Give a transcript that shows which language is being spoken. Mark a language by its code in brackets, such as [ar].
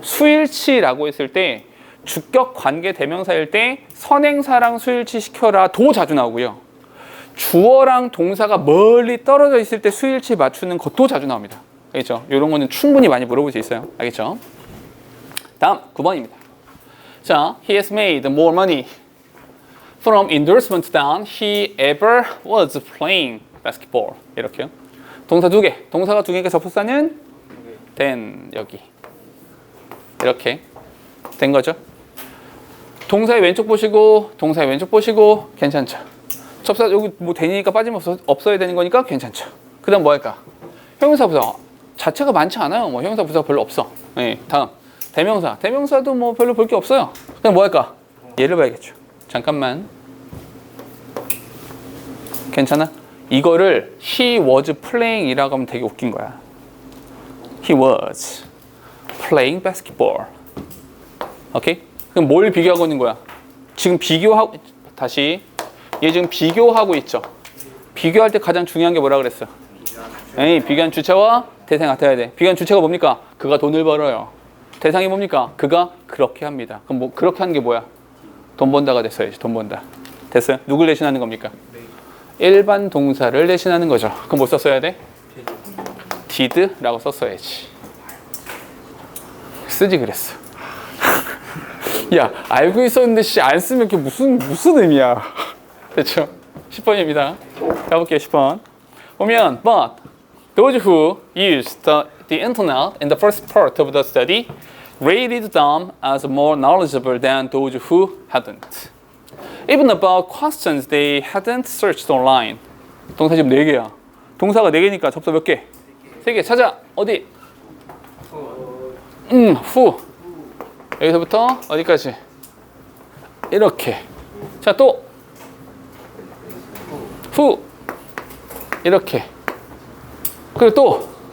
[ko] 수일치라고 했을 때 주격 관계 대명사일 때 선행사랑 수일치 시켜라 도 자주 나오고요. 주어랑 동사가 멀리 떨어져 있을 때 수일치 맞추는 것도 자주 나옵니다. 알겠죠? 이런 거는 충분히 많이 물어볼 수 있어요. 알겠죠? 다음 9번입니다. [en] 자, he has made more money from endorsement than he ever was playing basketball. [ko] 이렇게요. 동사 두 개. 동사가 두 개니까 접속사는 then 여기. 이렇게 된 거죠. 동사의 왼쪽 보시고 동사의 왼쪽 보시고 괜찮죠. 접사 여기 뭐 되니까 빠지면 없어야 되는 거니까 괜찮죠. 그 다음 뭐 할까? 형용사 부사 자체가 많지 않아요. 뭐 형용사 부사가 별로 없어. 네, 다음 대명사. 대명사도 뭐 별로 볼 게 없어요. 그럼 뭐 할까? 얘를 봐야겠죠. 잠깐만. 괜찮아? 이거를 [en] he was playing [ko] 이라고 하면 되게 웃긴 거야. [en] He was playing basketball. [ko] 오케이? 그럼 뭘 비교하고 있는 거야? 지금 비교하고 다시 얘 지금 비교하고 있죠. 비교할 때 가장 중요한 게 뭐라 그랬어? 에이, 비교한 주체와 대상이 같아야 돼. 비교한 주체가 뭡니까? 그가 돈을 벌어요. 대상이 뭡니까? 그가 그렇게 합니다. 그럼 뭐 그렇게 하는 게 뭐야? 돈 번다가 됐어야지. 돈 번다. 됐어요? 누굴 대신하는 겁니까? 일반 동사를 대신하는 거죠. 그럼 뭐 썼어야 돼? did라고 썼어야지. 쓰지 그랬어. 야, 알고 있었는데 씨 안 쓰면 그게 무슨 의미야. 됐죠? 10번입니다. 가볼게요. 10번. [en] 보면 but those who used the internet in the first part of the study rated them as more knowledgeable than those who hadn't. Even about questions they hadn't searched online. [ko] 동사 지금 4개야. 동사가 4개니까 접사 몇 개? 3개. 찾아. 어디? who. 여기서부터 어디까지? 이렇게. 자, 또 who. 이렇게. 그리고 또